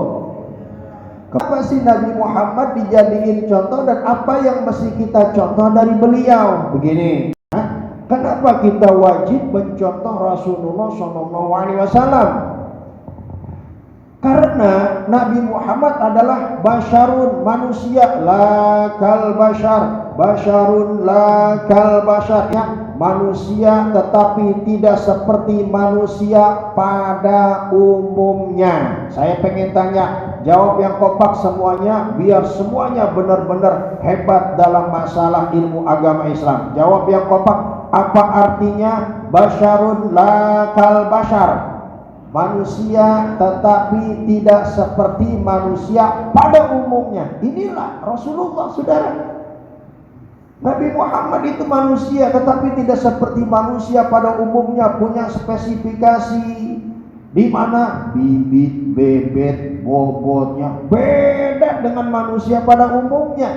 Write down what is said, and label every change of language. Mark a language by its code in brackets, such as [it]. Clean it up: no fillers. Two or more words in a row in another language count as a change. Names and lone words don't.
[id] Kenapa sih Nabi Muhammad dijadiin contoh, dan apa yang mesti kita contoh dari beliau? Begini, kenapa kita wajib mencontoh Rasulullah SAW? Karena Nabi Muhammad adalah basyarun, manusia, [ar] لا كالبشر، بشرٌ لا كالبشر, [id] manusia tetapi tidak seperti manusia pada umumnya. Saya pengen tanya, jawab yang kompak semuanya biar semuanya benar-benar hebat dalam masalah ilmu agama Islam. Jawab yang kompak, apa artinya [ar] بشرٌ لا كالبشر? [id] Manusia tetapi tidak seperti manusia pada umumnya. Inilah Rasulullah, saudara. Nabi Muhammad itu manusia tetapi tidak seperti manusia pada umumnya, punya spesifikasi di mana bibit, bebet, bobotnya beda dengan manusia pada umumnya.